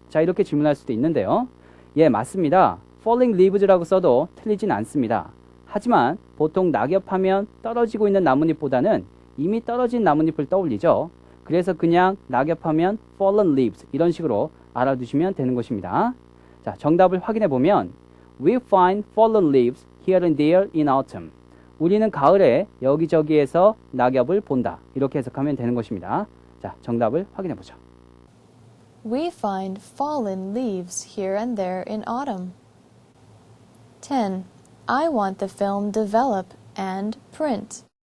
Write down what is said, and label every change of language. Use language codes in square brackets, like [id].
[ko] 자, 이렇게 질문할 수도 있는데요. 예, 맞습니다. [en] falling leaves [ko] 라고 써도 틀리진 않습니다. 하지만 보통 낙엽하면 떨어지고 있는 나뭇잎보다는 이미 떨어진 나뭇잎을 떠올리죠. 그래서 그냥 낙엽하면 [en] fallen leaves [ko] 이런 식으로 알아두시면 되는 것입니다. [en] 자, [ko] 정답을 확인해 보면 [en] We find fallen leaves here and there in autumn. [ko] 우리는 가을에 여기저기에서 낙엽을 본다. 이렇게 해석하면 되는 것입니다. 자, 정답을 확인해 보죠. [en] We find fallen leaves here and there in autumn. 10. I want the film develop and print.